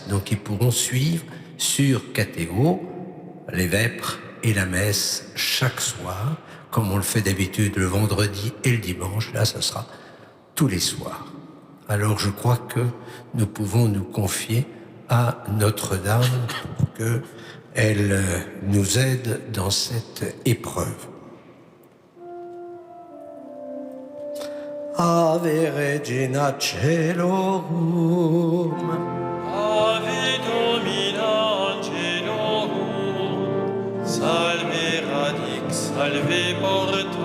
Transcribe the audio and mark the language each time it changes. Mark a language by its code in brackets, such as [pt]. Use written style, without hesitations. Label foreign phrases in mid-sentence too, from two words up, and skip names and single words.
[fr] Donc ils pourront suivre sur Cathéo les vêpres et la messe chaque soir, comme on le fait d'habitude le vendredi et le dimanche. Là, ça sera tous les soirs. Alors je crois que nous pouvons nous confier à Notre-Dame pour qu'elle nous aide dans cette épreuve. [la] Ave Regina Caelorum, Ave Domina Angelorum, salve radix, salve porta.